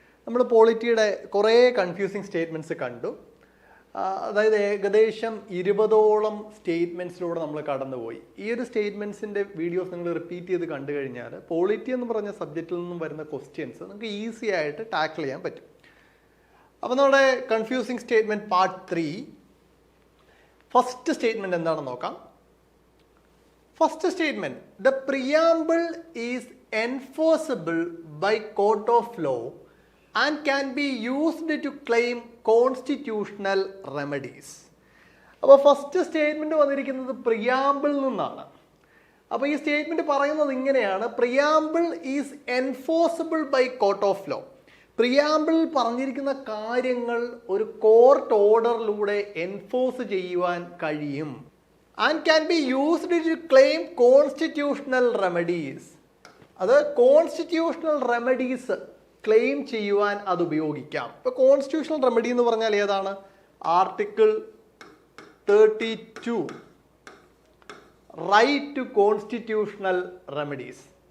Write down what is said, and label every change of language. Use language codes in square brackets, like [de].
[ml] നമ്മൾ പോളിറ്റിയുടെ കുറേ confusing statements കണ്ടു. അതായത് ഏകദേശം 20ഓളം സ്റ്റേറ്റ്മെൻറ്റ്സിലൂടെ നമ്മൾ കടന്നുപോയി. ഈ ഒരു സ്റ്റേറ്റ്മെൻറ്റ്സിൻ്റെ വീഡിയോസ് നിങ്ങൾ റിപ്പീറ്റ് ചെയ്ത് കണ്ടു കഴിഞ്ഞാൽ പോളിറ്റി എന്ന് പറഞ്ഞ സബ്ജക്റ്റിൽ നിന്നും വരുന്ന ക്വസ്റ്റ്യൻസ് നിങ്ങൾക്ക് ഈസി ആയിട്ട് ടാക്കിൾ ചെയ്യാൻ പറ്റും. അപ്പോൾ നമ്മുടെ confusing statement part 3 first statement എന്താണെന്ന് നോക്കാം. [en] First statement, the preamble is enforceable by court of law and can be used to claim constitutional remedies. [ml] അപ്പോൾ ഫസ്റ്റ് സ്റ്റേറ്റ്മെൻറ്റ് വന്നിരിക്കുന്നത് പ്രിയാമ്പിൾ നിന്നാണ്. അപ്പോൾ ഈ സ്റ്റേറ്റ്മെൻറ്റ് പറയുന്നത് ഇങ്ങനെയാണ്: [en] Preamble is enforceable by court of law. [ml] പ്രിയാമ്പിളിൽ പറഞ്ഞിരിക്കുന്ന കാര്യങ്ങൾ ഒരു കോർട്ട് ഓർഡറിലൂടെ എൻഫോഴ്സ് ചെയ്യുവാൻ കഴിയും. [en] And can be used to claim constitutional remedies. [ml] അത് കോൺസ്റ്റിറ്റ്യൂഷണൽ റെമഡീസ് ക്ലെയിം ചെയ്യുവാൻ അത് ഉപയോഗിക്കാം. ഇപ്പോൾ കോൺസ്റ്റിറ്റ്യൂഷണൽ റെമഡി എന്ന് പറഞ്ഞാൽ ഏതാണ്? Article 32 right to constitutional remedies.